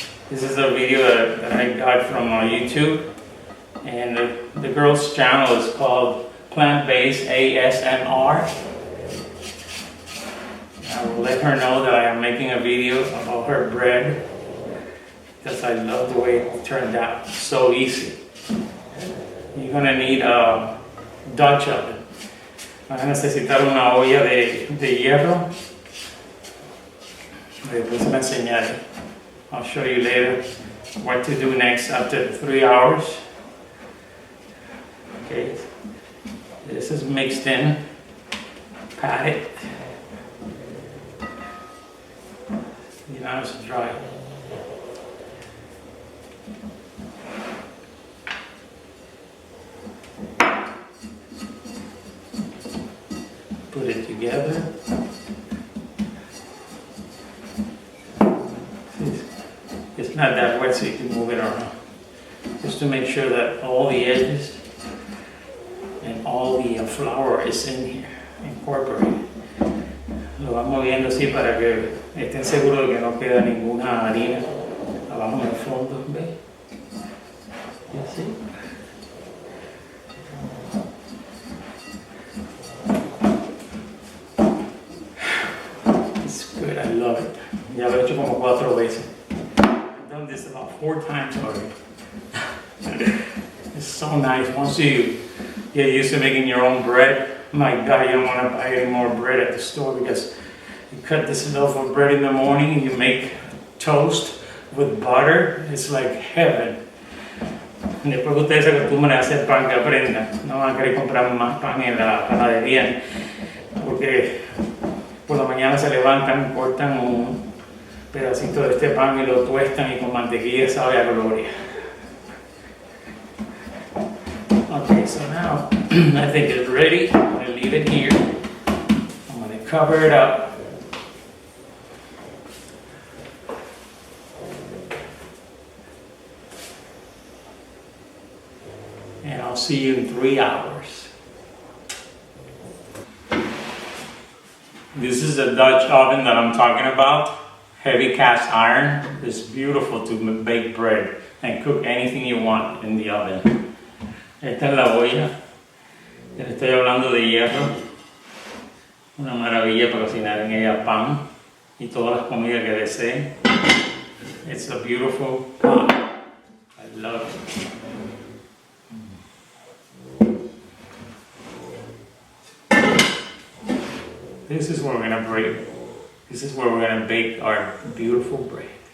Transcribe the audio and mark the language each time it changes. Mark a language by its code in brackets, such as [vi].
[en] This is a video that I got from YouTube. And the girl's channel is called Plant-Based ASMR. I will let her know that I am making a video about her bread because I love the way it turned out. So easy. You're gonna need a Dutch oven. [es] Vas a necesitar una olla de hierro. Después me enseñaré. [en] I'll show you later what to do next after 3 hours. Okay, this is mixed in, pat it. You know, it's dry. Put it together. It's not that wet so you can move it around. Just to make sure that all the edges and all the flour is in here, incorporated. [es] Lo van moviendo así para que estén seguros de que no queda ninguna harina abajo en el fondo, ¿ves? Y así. [en] It's good, I love it. [es] Ya lo he hecho como 4 veces. [en] I've done this about 4 times already. It's so nice once you get used to making your own bread. My God, you don't want to buy any more bread at the store because you cut this loaf of bread in the morning and you make toast with butter. It's like heaven. [es] Después que ustedes se acostumbran a hacer pan, que aprendan. No van a querer comprar más pan en la panadería porque por la mañana se levantan, cortan un pedacito de este pan y lo tuestan y con mantequilla sabe a gloria. [en] Okay, so now I think it's ready. I'm going to leave it here. I'm going to cover it up. And I'll see you in 3 hours. This is the Dutch oven that I'm talking about. Heavy cast iron. It's beautiful to bake bread and cook anything you want in the oven. [es] Esta es la olla. Les estoy hablando de hierro. Una maravilla para cocinar en ella pan y todas las comidas que deseen. [en] It's a beautiful pot. I love it. This is what we're going to break This is where we're going to bake our beautiful bread.